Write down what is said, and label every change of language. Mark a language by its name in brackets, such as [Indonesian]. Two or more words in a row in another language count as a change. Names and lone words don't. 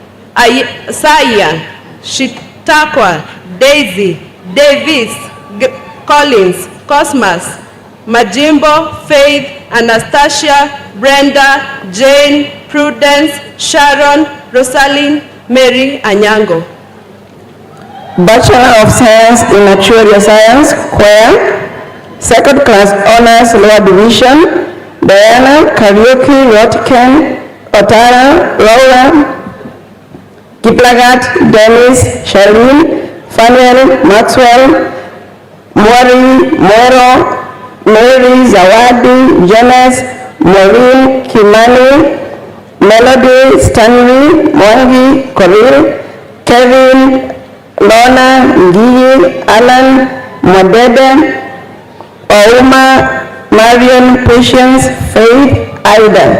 [English] Saya, Shitakwa, Daisy, Davis, Collins, Cosmas, Majimbo, Faith, Anastasia, Brenda, Jane, Prudence, Sharon, Rosalind, Mary, Anyango. Bachelor of Science in Natural Science, CUEA, Second Class Honors Lower Division, Diana Karaoke Rotken, Otara, Laura, Kiplagat, Dennis, Charlene, Fanuel, Maxwell, Mori, Moro, Mary, Zawadi, Jonas, Maureen, Kimani, Melody, Stanley, Mwangi, Coril, Kevin, Lorna, Ngigi, Alan, Modede, Ouma, Marion, Patience, Faith, Ida.